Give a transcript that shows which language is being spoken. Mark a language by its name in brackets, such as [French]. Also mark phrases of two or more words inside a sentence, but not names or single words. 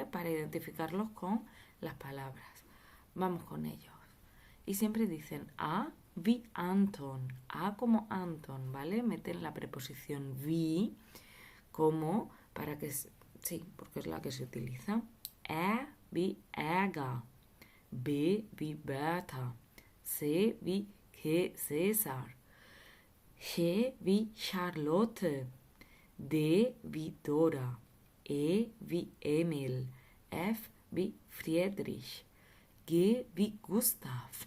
[Spanish] Para identificarlos con las palabras. Vamos con ellos. Y siempre dicen [German] A wie Anton, [Spanish] A como Anton, ¿vale? Meten la preposición wie como para que... Sí, porque es la que se utiliza. [German] Wie Ärger. B wie Bertha. C wie César. G wie Charlotte. D wie Dora. E wie Emil. F wie Friedrich. G wie Gustav.